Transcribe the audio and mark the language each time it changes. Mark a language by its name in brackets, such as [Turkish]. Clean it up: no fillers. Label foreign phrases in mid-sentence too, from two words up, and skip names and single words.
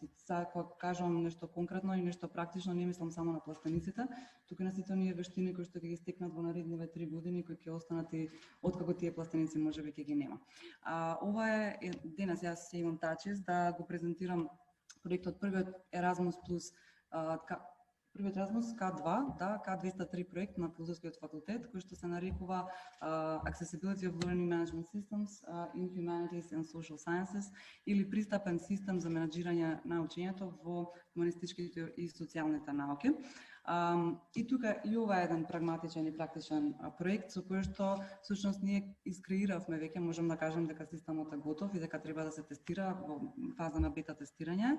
[Macedonian] Кога кажам нешто конкретно и нешто практично, не мислам само на пластениците, туку на сите оние вештини кои што ќе ги стекнат во наредниве 3 години, кои ќе останат и откако тие пластеници можеби ќе ги нема. Ова е денес јас имам таа чест да го презентирам проектот. Првиот Erasmus Plus Првиот Erasmus K2, да, K203 проект на Филозофскиот факултет, кој што се нарекува Accessibility of Learning Management Systems in Humanities and Social Sciences, или пристапен систем за менаџирање на учењето во хуманистичките и социјалните науки. И тука и ова е еден прагматичен и практичен проект со кој што всушност ние искреиравме веќе, можам да кажем дека системот е готов и дека треба да се тестира во фаза на бета тестирање.